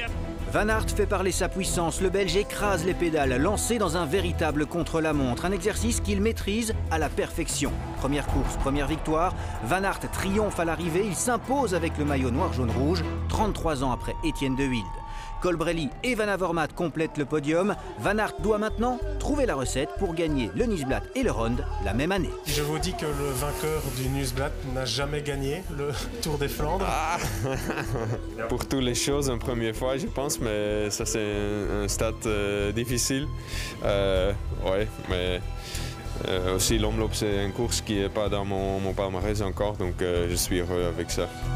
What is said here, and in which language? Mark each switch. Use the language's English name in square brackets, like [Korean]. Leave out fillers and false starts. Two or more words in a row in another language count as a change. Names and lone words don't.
[French] Van Aert fait parler sa puissance, le Belge écrase les pédales, lancé dans un véritable contre-la-montre, un exercice qu'il maîtrise à la perfection. Première course, première victoire, Van Aert triomphe à l'arrivée, il s'impose avec le maillot noir-jaune-rouge, 33 ans après Etienne de Wilde. Colbrelli et Van Avermaet complètent le podium. Van Aert doit maintenant trouver la recette pour gagner le Nieuwsblad et le Ronde la même année. Je vous dis que le vainqueur du Nieuwsblad n'a jamais gagné le Tour des Flandres. Ah pour toutes les choses, une première fois, je pense, mais ça c'est un stade difficile. Ouais, mais aussi l'omloop, c'est une course qui n'est pas dans mon palmarès encore, donc je suis heureux avec ça.